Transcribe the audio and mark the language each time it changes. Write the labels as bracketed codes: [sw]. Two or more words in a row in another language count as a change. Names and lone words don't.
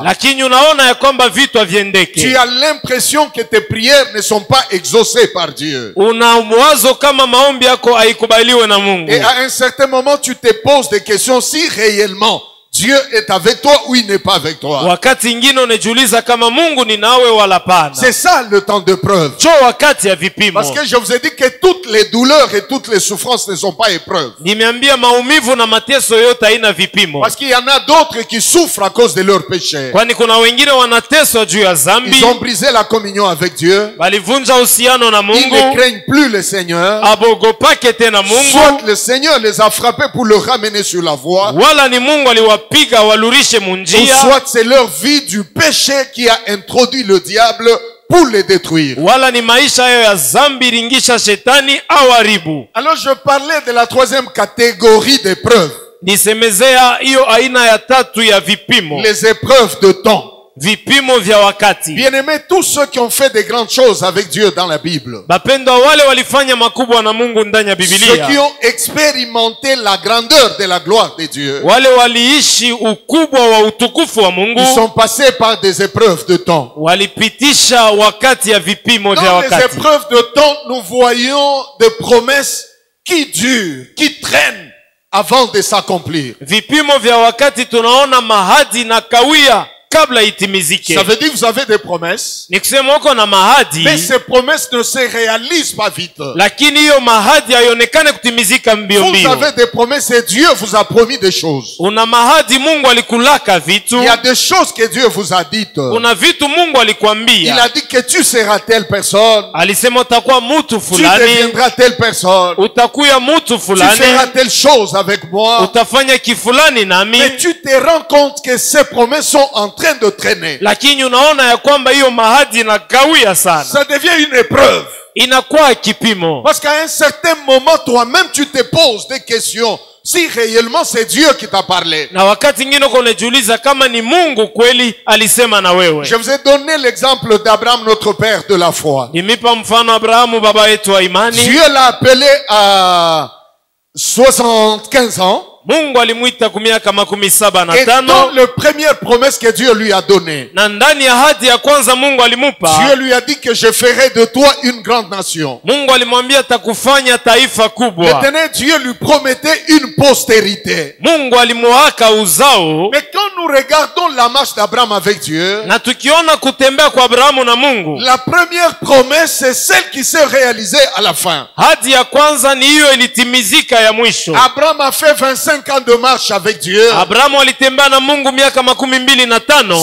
[sw] lakini unaona ya kwamba vitu haviendeke. [fr] Tu as l'impression que tes prières ne sont pas exaucées par Dieu. [sw] Una mwazo kama maombi maombi yako haikubaliwe na Mungu. [fr] Et à un certain moment, tu te poses des questions si réellement Dieu est avec toi ou il n'est pas avec toi. [sw] Wakati ingine unajiuliza kama Mungu ni nawe wala pana. [fr] C'est ça le temps de preuve. [sw] Jo wakati ya vipimo. [fr] Parce que je vous ai dit que toutes les douleurs et toutes les souffrances ne sont pas épreuves. [sw] Nimeambia maumivu na mateso yote haina vipimo. [fr] Parce qu'il y en a d'autres qui souffrent à cause de leurs péchés. [sw] Kwani kuna wengine wanateswa juu ya dhambi. [fr] Ils ont brisé la communion avec Dieu. [sw] Walivunja uhusiano na [fr] Ils [sw] Mungu. [fr] ne craignent plus le Seigneur. [sw] Abogopake tena Mungu. [fr] Soit le Seigneur les a frappés pour le ramener sur la voie. [sw] Wala ni Mungu aliwapiga walurishe [fr] Ou [sw] munjia. [fr] soit c'est leur vie du péché qui a introduit le diable pour les détruire. [sw] Wala ni maisha hayo ya dhambi ringisha shetani au haribu. [fr] Alors je parlais de la troisième catégorie d'épreuves. [sw] Nisemezea hiyo aina ya tatu ya vipimo. [fr] Les épreuves de temps. [sw] Vipimo vya wakati. [fr] Bien-aimés, tous ceux qui ont fait des grandes choses avec Dieu dans la Bible. [sw] Bapendwa wale walifanya makubwa na Mungu ndani ya [fr] Ceux [sw] Biblia. [fr] qui ont expérimenté la grandeur de la gloire de Dieu. [sw] Wale waliishi ukubwa wa utukufu wa Mungu. [fr] Ils sont passés par des épreuves de temps. [sw] Walipitisha wakati ya vipimo vya [fr] Dans les [sw] wakati. [fr] épreuves de temps, nous voyons des promesses qui durent, qui traînent avant de s'accomplir. [sw] Vipimo vya wakati tunaona mahadi na kawia kabla itimizike. [fr] Ça veut dire que vous avez des promesses, [sw] Ni kusema uko na mahadi, [fr] mais ces promesses ne se réalisent pas vite. [sw] lakini hiyo mahadi haionekane kutimizika mbio [fr] Vous [sw] mbio. [fr] avez des promesses et Dieu vous a promis des choses. [sw] Una mahadi Mungu alikulaka vitu. [fr] Il y a des choses que Dieu vous a dites. [sw] Una vitu Mungu [fr] Il [sw] alikwambia. [fr] a dit que tu seras telle personne, [sw] Alisema utakuwa mtu [fr] tu [sw] fulani, [fr] deviendras telle personne, [sw] utakuya mtu [fr] tu [sw] fulani, [fr] feras telle chose avec moi. [sw] utafanya kifulani nami. [fr] Mais tu te rends compte que ces promesses sont en train de traîner. [sw] Lakini unaona ya kwamba hiyo mahadi inakawia sana. [fr] Ça devient une épreuve. [sw] Inakuwa kipimo. [fr] Parce qu'à un certain moment, toi-même, tu te poses des questions. Si réellement c'est Dieu qui t'a parlé. [sw] Na wakati ingine uko unajiuliza kama ni Mungu kweli alisema na wewe. [fr] Je vous ai donné l'exemple d'Abraham, notre père de la foi. [sw] Nimipa mfano Abrahamu baba yetu wa imani. [fr] Dieu l'a appelé à 75 ans. [sw] Mungu alimuita kumiaka 75. [fr] Et dans la première promesse que Dieu lui a donnée, [sw] Na ndani ya hadi ya kwanza Mungu alimupa. [fr] Dieu lui a dit que je ferai de toi une grande nation. [sw] Mungu alimwambia takufanya taifa kubwa. [fr] L'éternel Dieu lui promettait une postérité. [sw] Mungu alimuaka uzao. [fr] Mais quand nous regardons la marche d'Abraham avec Dieu, [sw] Na tukiona kutembea kwa Abrahamu na Mungu, [fr] la première promesse, c'est celle qui s'est réalisée à la fin. [sw] hadi ya kwanza ni hiyo ilitimizika ya mwisho. [fr] Abraham a fait 25 ans de marche avec Dieu, [sw] Abrahamu alitembea na Mungu miaka 25